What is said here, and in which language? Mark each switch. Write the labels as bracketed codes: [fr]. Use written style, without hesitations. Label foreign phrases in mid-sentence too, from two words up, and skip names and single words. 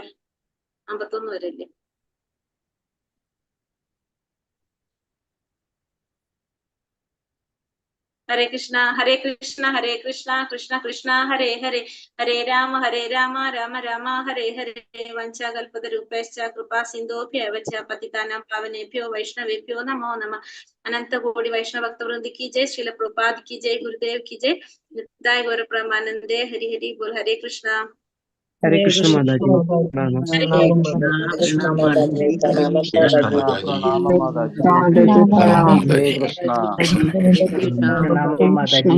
[ml] 51 വരെ ഇല്ലേ? [sa] हरे कृष्ण हरे कृष्ण हरे कृष्ण कृष्ण कृष्ण हरे हरे हरे राम राम राम हरे हरे वञ्चाकल्पतरूपेश्च कृपा सिन्धोभ्यव च पतितानां पावनेभ्यो वैष्णवेभ्यो नमो नमः. [hi] अनंत कोटि वैष्णव भक्त वृंद की जय, श्रील प्रभुपाद की जय, गुरुदेव की जय, नित्याय गौर ब्रह्मानंदे। हरि हरि बोल। हरे कृष्णा। हरे कृष्ण माताजी। कृष्ण माताजी प्रणाम माताजी। हरे कृष्णा। प्रणाम माताजी।